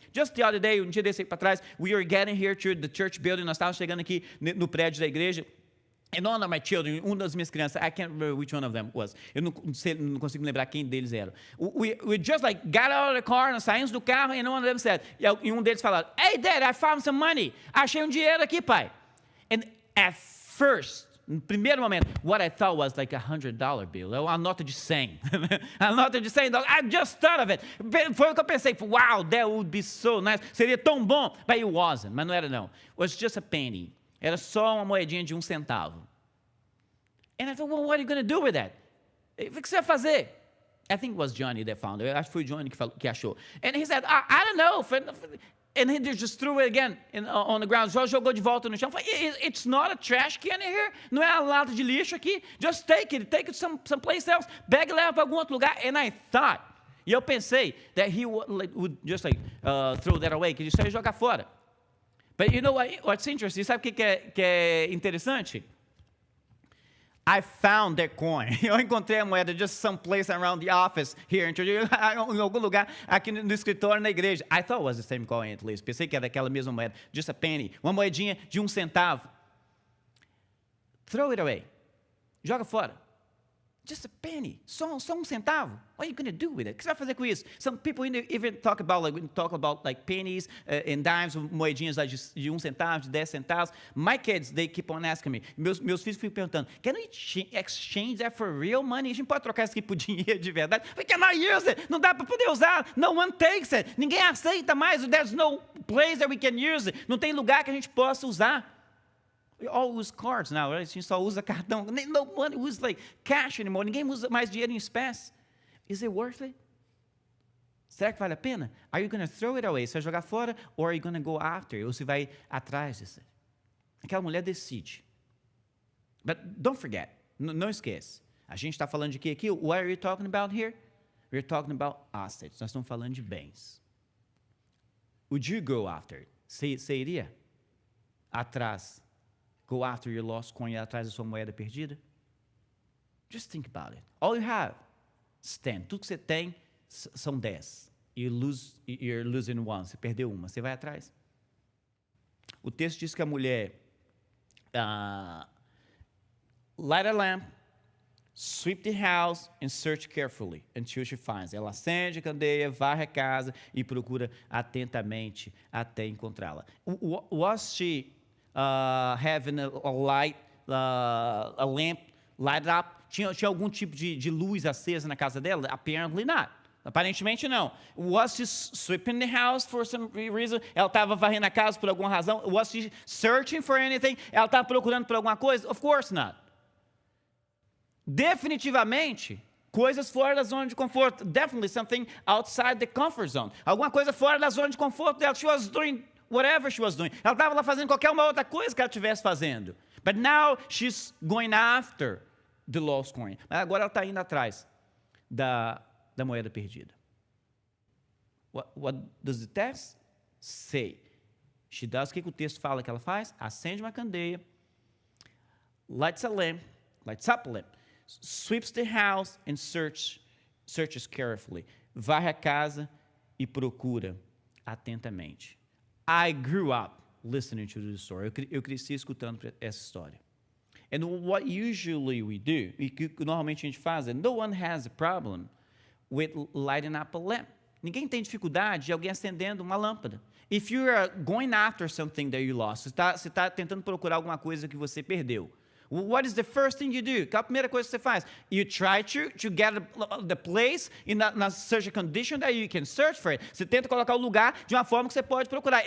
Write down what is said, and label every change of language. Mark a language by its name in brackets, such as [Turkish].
[English] Just the other day, [Portuguese] um dia desse aí para trás, [English] we were getting here to the church building. [Portuguese] Nós estávamos chegando aqui no prédio da igreja. [English] And one of my children, [Portuguese] uma das minhas crianças, [English] I can't remember which one of them was. [Portuguese] Eu não consigo lembrar quem deles era. [English] We just like got out of the car, [Portuguese] nós saímos do carro, [English] and one of them said, [Portuguese] e um deles falou, [English] "Hey Dad, I found some money." [Portuguese] Achei um dinheiro aqui, pai. [English] And at first, [Portuguese] no primeiro momento, [English] what I thought was like $100 bill, [Portuguese] uma nota de 100. A nota de $100. [English] I just thought of it. [Portuguese] Foi o que eu pensei. [English] Wow, that would be so nice. [Portuguese] Seria tão bom. [English] But it wasn't. [Portuguese] Mas não era não. [English] It was just a penny. [Portuguese] Era só uma moedinha de 1 centavo. [English] And I thought, well, what are you going to do with that? [Portuguese] O que você vai fazer? [English] I think it was Johnny that found it. [Portuguese] Acho que foi o Johnny que achou. [English] And he said, I don't know. And he just threw it again on the ground. [Portuguese] Só jogou de volta no chão. [English] It's not a trash can in here. [Portuguese] Não é uma lata de lixo aqui. [English] Just take it someplace else. [Portuguese] Pega e leva para algum outro lugar. [English] And I thought, [Portuguese] e eu pensei [English] that he would just like throw that away, [Portuguese] que ele só ia jogar fora. [English] But you know what's interesting? [Portuguese] Sabe o que é interessante? [English] I found that coin. [Portuguese] Eu encontrei a moeda [English] just someplace around the office here [Portuguese] em algum lugar aqui no escritório na igreja. [English] I thought it was the same coin at least. [Portuguese] Pensei que era aquela mesma moeda, [English] just a penny, [Portuguese] uma moedinha de 1 centavo. [English] Throw it away. [Portuguese] Joga fora. [English] Just a penny, [Portuguese] só 1 centavo. [English] What are you going to do with it? [Portuguese] O que você vai fazer com isso? [English] Some people even talk about like pennies and dimes, [Portuguese] moedinhas lá de 1 centavo, de 10 centavos. [English] My kids, they keep on asking me. [Portuguese] Meus filhos ficam perguntando, [English] can we exchange that for real money? [Portuguese] A gente pode trocar isso aqui por dinheiro de verdade? [English] We cannot use it. [Portuguese] Não dá para poder usar. [English] No one takes it. [Portuguese] Ninguém aceita mais. [English] There's no place that we can use it. [Portuguese] Não tem lugar que a gente possa usar. [English] We all use cards now, right? [Portuguese] A gente só usa cartão. [English] No one uses like cash anymore. [Portuguese] Ninguém usa mais dinheiro em espécie. [English] Is it worth it? [Portuguese] Será que vale a pena? [English] Are you going to throw it away? [Portuguese] Você vai jogar fora? [English] Or are you going to go after it? [Portuguese] Ou você vai atrás disso? Aquela mulher decide. [English] But don't forget. [Portuguese] Não esquece. A gente está falando de quê aqui? [English] What are you talking about here? We're talking about assets. [Portuguese] Nós estamos falando de bens. [English] Would you go after it? [Portuguese] Você iria atrás? [English] Go after your lost coin, [Portuguese] ir atrás da sua moeda perdida? [English] Just think about it. All you have is 10. [Portuguese] Tudo que você tem são 10. [English] You're losing one. [Portuguese] Você perdeu uma. Você vai atrás. O texto diz que a mulher [English] light a lamp, sweep the house and search carefully until she finds. [Portuguese] Ela acende a candeia, varre a casa e procura atentamente até encontrá-la. [English] Was she having a light, a lamp lighted up? [Portuguese] Tinha algum tipo de luz acesa na casa dela? [English] Apparently not. [Portuguese] Aparentemente não. [English] Was she sweeping the house for some reason? [Portuguese] Ela estava varrendo a casa por alguma razão? [English] Was she searching for anything? [Portuguese] Ela estava procurando por alguma coisa? [English] Of course not. [Portuguese] Definitivamente, coisas fora da zona de conforto. [English] Definitely something outside the comfort zone. [Portuguese] Alguma coisa fora da zona de conforto dela. [English] She was doing whatever she was doing. [Portuguese] Ela estava lá fazendo qualquer uma outra coisa que ela estivesse fazendo. [English] But now she's going after the lost coin. [Portuguese] Mas agora ela está indo atrás da moeda perdida. [English] What does the text say? She does. [Portuguese] O que o texto fala que ela faz? Acende uma candeia, [English] lights up a lamp, sweeps the house and searches carefully. [Portuguese] Varre a casa e procura atentamente. [English] I grew up listening to this story. [Portuguese] Eu cresci escutando essa história. [English] And what usually we do, [Portuguese] e que normalmente a gente faz, [English] no one has a problem with lighting up a lamp. [Portuguese] Ninguém tem dificuldade de alguém acendendo uma lâmpada. [English] If you are going after something that you lost, [Portuguese] você está tentando procurar alguma coisa que você perdeu. [English] What is the first thing you do? [Portuguese] Qual a primeira coisa que você faz? [English] You try to get the place in such a condition that you can search for it. [Portuguese] Você tenta colocar o lugar de uma forma que você pode procurar.